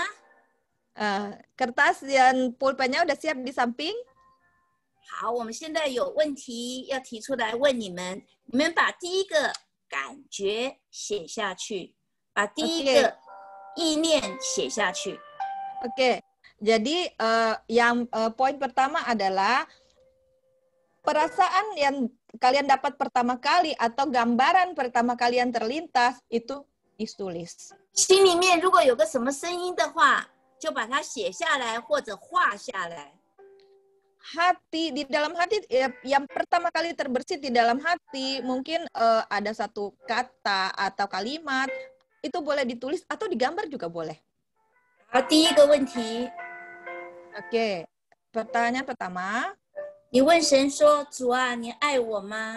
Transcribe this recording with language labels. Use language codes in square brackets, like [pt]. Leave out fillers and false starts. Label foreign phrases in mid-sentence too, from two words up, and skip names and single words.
[id] Kertas dan pulpennya udah siap di samping? [zh] 好，我们现在有问题要提出来问你们，你们把第一个感觉写下去，把第一个意念写下去。 [id] Oke, jadi yang poin pertama adalah perasaan yang kalian dapat pertama kali atau gambaran pertama kali yang terlintas itu ditulis. [zh] 心里面如果有个什么声音的话，就把它写下来或者画下来。 [id] hati, di dalam hati yang pertama kali terbersit di dalam hati mungkin ada satu kata atau kalimat, itu boleh ditulis atau digambar juga boleh. [zh] 好，第一个问题， [id] Oke, pertanyaan pertama. [zh] 你问神说：“主啊，你爱我吗？”